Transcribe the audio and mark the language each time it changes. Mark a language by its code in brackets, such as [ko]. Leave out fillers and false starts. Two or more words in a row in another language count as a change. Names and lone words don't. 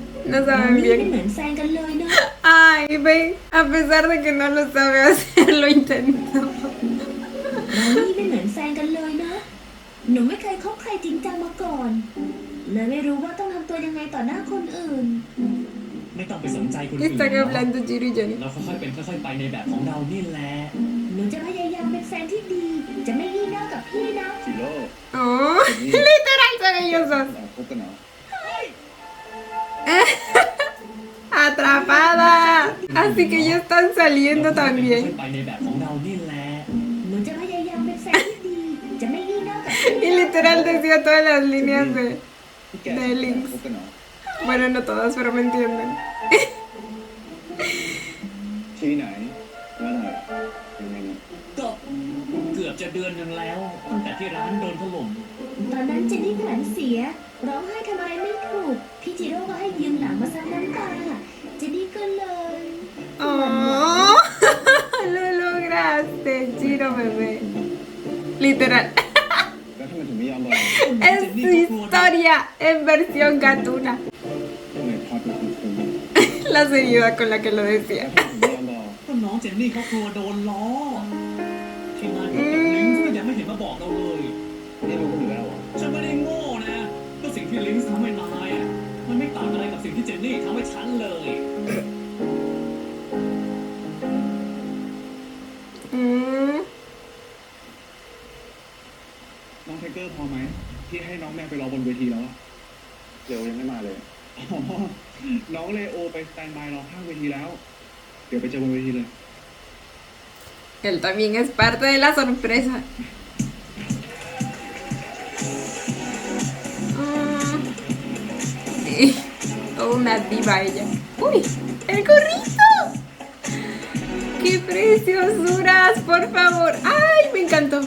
[es] No [th] เรา [es] saben [th] นี่เป็น [es] bien. [th] เหมือนแฟนกันเลยเนาะ [es] Ay, ven, a pesar de que no lo sabe hacer, lo intentó. [th] เรานี่เป็นเหมือนแฟนกันเลยเนาะหนูไม่เคยคบใครจริงจังมาก่อนเลยไม่รู้ว่าต้องทำตัวยังไงต่อหน้าคนอื่น ไม่ต้องไปสนใจคนอื่น [es] Están [th] เนาะ [es] hablando Jiro y Johnny. [th] เราค่อยๆเป็นค่อยๆไปในแบบของเรานี่แหละ หนูจะพยายามเป็นแฟนที่ดี จะไม่งี่เง่ากับพี่นะ จิโร่ [es] Oh, literal son ellos dos. [th] เราคบกันเหรอ [es] Atrapada. Así que ya están saliendo [th] เราค่อยๆเป็น [es] también. [th] ค่อยๆไปในแบบของเรานี่แหละ หนูจะพยายามเป็นแฟนที่ดี จะไม่งี่เง่ากับพี่ [es] Y literal decía todas las líneas de [th] พี่แก [es] de links. [th] คบกันเหรอ [es] Bueno, no todas, pero me entienden. [th] ที่ไหนเมื่อไหร่ยังไงเนี่ย ก็เกือบจะเดือนหนึ่งแล้วตั้งแต่ที่ร้านโดนถล่ม ตอนนั้นเจนนี่ขวัญเสีย ร้องไห้ทำอะไรไม่ถูก พี่จิโร่ก็ให้ยืมหลังมาซับน้ำตา เจนนี่ก็เลย [es] Oh, lo lograste, Jiro bebé. Literal. [th] แล้วทำไมถึงไม่ยอมบอก [es] Es su historia en versión gatuna. [th] ทำไมพอดเป็นคนคุย [es] La seriedad con la que lo [th] แล้ว [es] decía. [th] ทำไมถึงไม่ยอมบอก ก็น้องเจนนี่เขากลัวโดนล้อ ที่มากับลิงก์ก็ยังไม่เห็นมาบอกเราเลย นี่รู้กันอยู่แล้วเหรอ ฉันไม่ได้โง่นะก็สิ่งที่ลิงก์ทำให้นายอ่ะมันไม่ต่างอะไรกับสิ่งที่เจนนี่ทำให้ฉันเลย Mm. น้องไทเกอร์พอไหมที่ให้น้องแม่ไปรอบนเวทีแล้วอะ เร็วยังไม่มาเลย อ๋อน้องเลโอไปสแตนบายรอข้างเวทีแล้ว เดี๋ยวไปเจอบนเวทีเลย [es] Él también es parte de la sorpresa. Sí, toda una diva ella. ¡Uy! ¡El gorrito! ¡Qué preciosuras! Por favor. ¡Ay! Me encantó.